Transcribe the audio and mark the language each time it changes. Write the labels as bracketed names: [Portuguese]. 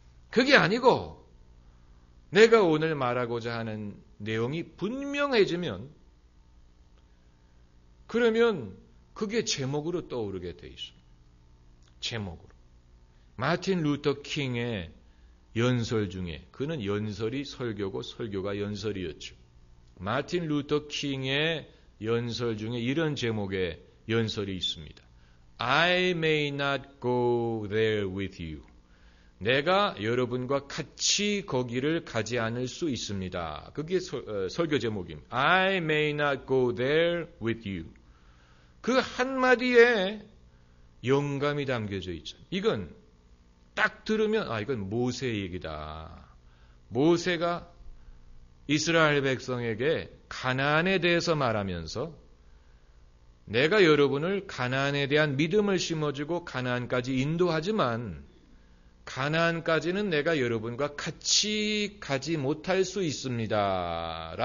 [Korean] 그게 아니고 내가 오늘 말하고자 하는 내용이 분명해지면 그러면 그게 제목으로 떠오르게 돼 있습니다. 제목으로. 마틴 루터 킹의 연설 중에 그는 연설이 설교고 설교가 연설이었죠. 마틴 루터 킹의 연설 중에 이런 제목의 연설이 있습니다. [English] I may not go there with you. [Korean] 내가 여러분과 같이 거기를 가지 않을 수 있습니다. 그게 설교 제목입니다. [English] I may not go there with you. [Korean] 그 한마디에 영감이 담겨져 있죠. 이건 딱 들으면 이건 모세 얘기다. 모세가 이스라엘 백성에게 가나안에 대해서 말하면서 내가 여러분을 가나안에 대한 믿음을 심어주고 가나안까지 인도하지만 가나안까지는 내가 여러분과 같이 가지 못할 수 있습니다.